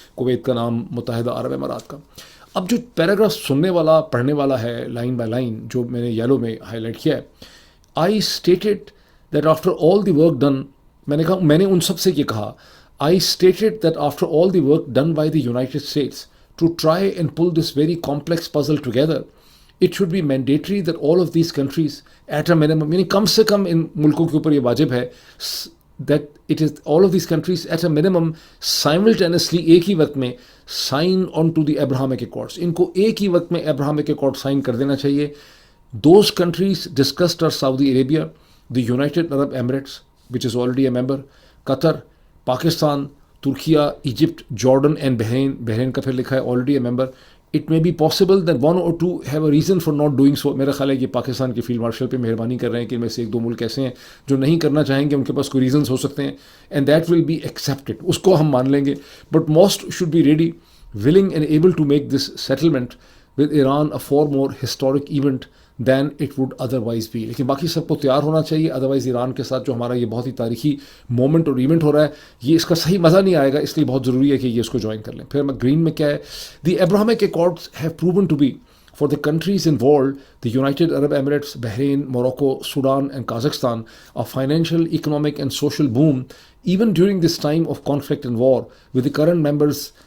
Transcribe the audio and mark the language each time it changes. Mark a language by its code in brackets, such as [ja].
[hi] Kuwait का नाम, मुत्तहिदा अरब अमारात का। अब जो पैराग्राफ सुनने वाला, पढ़ने वाला है लाइन बाय लाइन, जो मैंने येलो में हाईलाइट किया है, [en] I stated that after all the work done, [hi] मैंने उन सब से ये कहा, [en] I stated that after all the work done by the United States to try and pull this very complex puzzle together, it should be mandatory that all of these countries at a minimum, [hi] यानी कम से कम इन मुल्कों के ऊपर ये वाजिब है, [en] that it is all of these countries at a minimum simultaneously, [hi] एक ही वक्त में [en] sign on to the Abrahamic Accords, [hi] इनको एक ही वक्त में Abrahamic Accord साइन कर देना चाहिए। [en] Those countries discussed are Saudi Arabia, the United Arab Emirates, which is already a member, Qatar, Pakistan, Turkiye, Egypt, Jordan and Bahrain, [hi] Bahrain का फिर लिखा है [en] Already a member. It may be possible that one or two have a reason for not doing so. [hi] मेरा ख्याल है कि पाकिस्तान के फील्ड मार्शल पे मेहरबानी कर रहे हैं कि इनमें से एक दो मुल्क ऐसे हैं जो नहीं करना चाहेंगे, उनके पास कोई रीजंस हो सकते हैं, [en] and that will be accepted, [hi] उसको हम मान लेंगे। [en] But most should be ready, willing and able to make this settlement with Iran a far more historic event than it would otherwise be. [hi] लेकिन बाकी सबको तैयार होना चाहिए, अदरवाइज़ ईरान के साथ जो हमारा ये बहुत ही तारीखी मोमेंट और इवेंट हो रहा है, ये इसका सही मज़ा नहीं आएगा, इसलिए बहुत ज़रूरी है कि ये इसको ज्वाइन कर लें। फिर मैं ग्रीन में क्या है, [en] the Abrahamic accords have proven to be for the countries involved, the United Arab Emirates, Bahrain, Morocco, Sudan and Kazakhstan, a financial, economic and social boom even during this time of conflict and war, with the current members